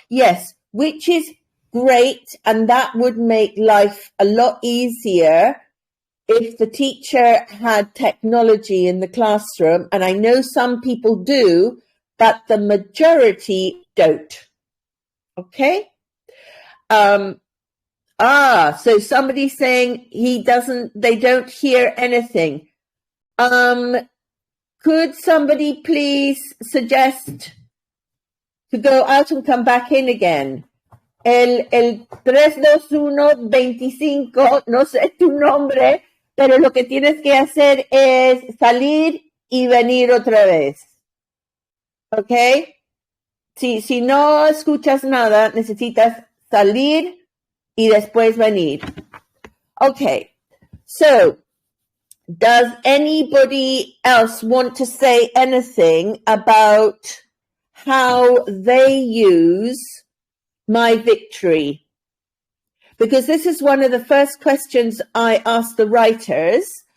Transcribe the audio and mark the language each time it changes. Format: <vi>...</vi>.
<en>Yes, which is great, and that would make life a lot easier if the teacher had technology in the classroom, and I know some people do, but the majority don't. Okay? So somebody's saying they don't hear anything. Could somebody please suggest to go out and come back in again?</en> <es>El 321-25, no sé tu nombre, pero lo que tienes que hacer es salir y venir otra vez. ¿Ok? Si no escuchas nada, necesitas salir y después venir.</es> <en>Okay, so does anybody else want to say anything about how they use My Victory? Because this is one of the first questions I asked the writers.</en>